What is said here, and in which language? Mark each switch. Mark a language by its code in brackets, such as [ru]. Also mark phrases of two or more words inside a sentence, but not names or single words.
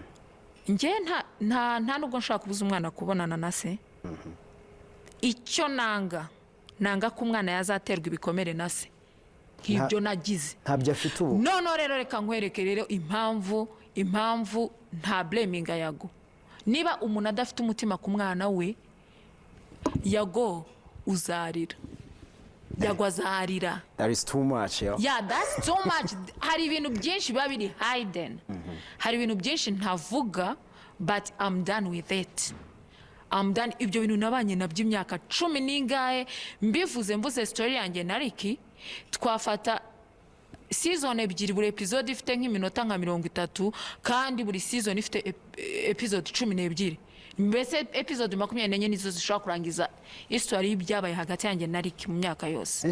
[rw] nje nta nubwo nshaka kubuza umwana kubonana na se icyo nanga ko umwana yazaterwa ibikomere na se nk'ibyo nagize ntabyo afite ubu no rero reka nkwereke rero impamvu nta blaming Yago niba umuntu adafite umutima ku mwana we Yago uzarira Yago azarira [en] that is too much yeah that's too much [rw] hari ibintu byinshi biba biri hidden hari ibintu byinshi ntavuga [en] but I'm done with it I'm done [rw] ibyo bintu nabanye nabyo imyaka 10 n'ingahe mvuze story yanjye na Liki twafata season ebyiri buri episode ifite nk'iminota nka 30 kandi buri season ifite episode 12 mbese episode 24 nizo zishobora kurangiza history y'ibyabaye hagati yanjye na Liki mu myaka yose